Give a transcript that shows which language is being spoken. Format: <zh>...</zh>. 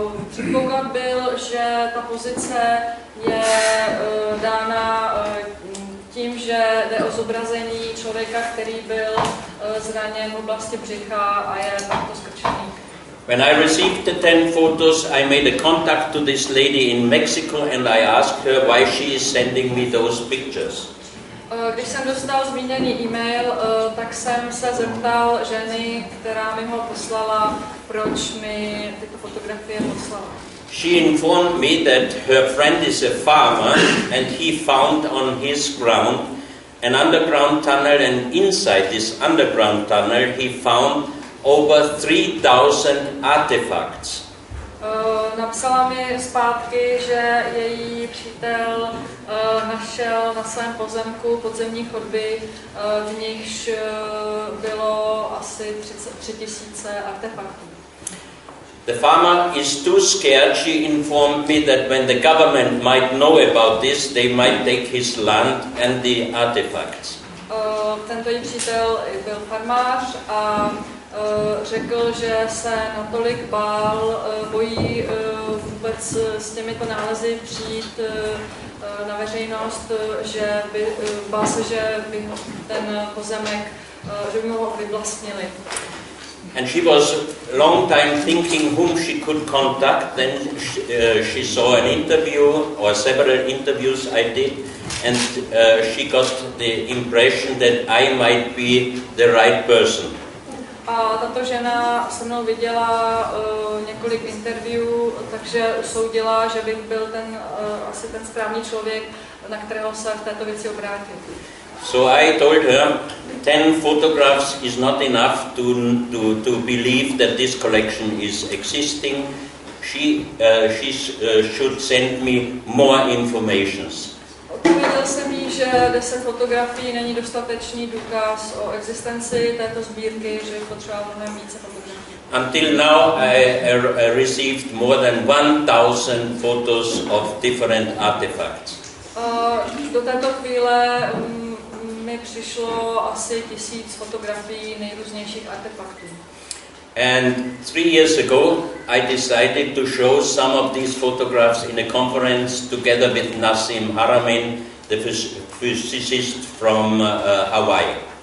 <cs>Předpoklad byl, že ta pozice je dána tím, že jde o zobrazení člověka, který byl zraněn v oblasti břicha a je takto skrčený.</cs> <en>When I received the 10 photos, I made a contact to this lady in Mexico and I asked her why she is sending me those pictures.</en> <cs>Když jsem dostal zmíněný e-mail, tak jsem se zeptal ženy, která mi ho poslala, proč mi tyto fotografie poslala.</cs> <en>She informed me that her friend is a farmer and he found on his ground an underground tunnel, and inside this underground tunnel he found over 3,000 artifacts.</en> <cs>Napsala mi zpátky, že její přítel našel na svém pozemku podzemní chodby, v nichž bylo asi 33 000 artefaktů.</cs> <en>The farmer is too scared. She informed me that when the government might know about this, they might take his land and the artifacts.</en> <cs>Tento její přítel byl farmář a řekl, že se natolik bojí vůbec s těmito nálezy přijít na veřejnost, že bál se, že by ten pozemek, že by ho vyvlastnili.</cs> <en>And she was a long time thinking whom she could contact. Then she saw an interview, or several interviews I did, and she got the impression that I might be the right person.</en> <cs>A tato žena se mnou viděla několik interview, takže usoudila, že bych byl asi ten správný člověk, na kterého se v této věci obrátit.</cs> <en>So I told her 10 photographs is not enough to believe that this collection is existing. She should send me more informations.</en> <cs>Odpověděl jsem jí, že 10 fotografií není dostatečný důkaz o existenci této sbírky, že je potřeba mnohem více fotografií.</cs> <en>Until now I received more than 1,000 photos of different artifacts.</en> <cs>Do této chvíle mi přišlo asi 1000 fotografií nejrůznějších artefaktů.</cs> <en>And 3 years ago, I decided to show some of these photographs in a conference together with Nassim Haramein, the physicist from Hawaii.</en>